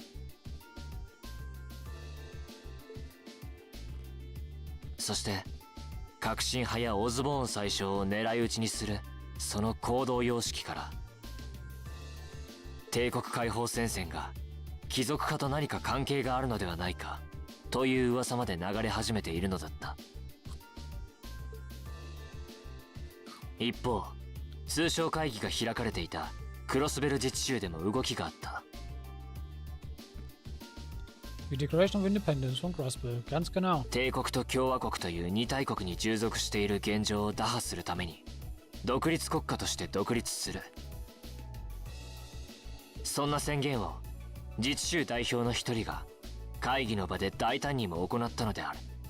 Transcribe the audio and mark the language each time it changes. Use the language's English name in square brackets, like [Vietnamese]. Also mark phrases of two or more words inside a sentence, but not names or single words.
[Japanese] そして革新派やオズボーン宰相を狙い撃ちにするその行動様式から、帝国解放戦線が貴族化と何か関係があるのではないかという噂まで流れ始めているのだった。一方、通商会議が開かれていたクロスベル自治州でも動きがあった。 [German] Die [English] Declaration of Independence [German] von Crossbell, ganz genau. [Japanese] 帝国と共和国という二大国に従属している現状を打破するために独立国家として独立する。そんな宣言を自治州代表の一人が会議の場で大胆にも行ったのである。